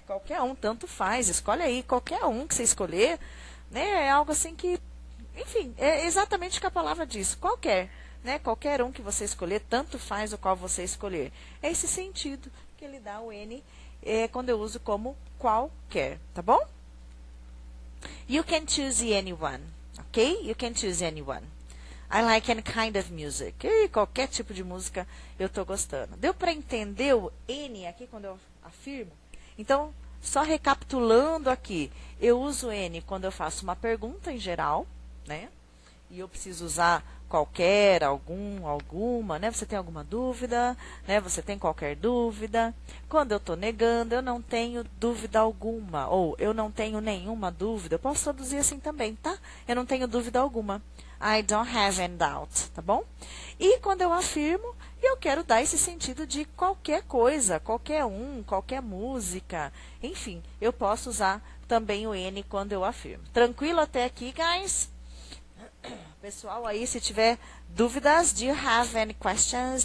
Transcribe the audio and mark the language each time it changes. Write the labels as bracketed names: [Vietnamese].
[Portuguese] Qualquer um, tanto faz, escolhe aí qualquer um que você escolher, né? É algo assim que, enfim, é exatamente o que a palavra diz, qualquer, né? Qualquer um que você escolher, tanto faz o qual você escolher. É esse sentido que ele dá o N quando eu uso como qualquer, tá bom? [English] You can choose anyone, ok? You can choose anyone. I like any kind of music. [Portuguese] E qualquer tipo de música eu estou gostando. Deu para entender o N aqui quando eu afirmo? Então, só recapitulando aqui, eu uso N quando eu faço uma pergunta em geral, né? E eu preciso usar qualquer, algum, alguma, né? Você tem alguma dúvida, né? Você tem qualquer dúvida. Quando eu estou negando, eu não tenho dúvida alguma, ou eu não tenho nenhuma dúvida. Eu posso traduzir assim também, tá? Eu não tenho dúvida alguma. [English] I don't have any doubt, [Portuguese] tá bom? E quando eu afirmo, eu quero dar esse sentido de qualquer coisa, qualquer um, qualquer música, enfim, eu posso usar também o N quando eu afirmo. Tranquilo até aqui, guys? Pessoal, aí se tiver dúvidas, [English] do you have any questions?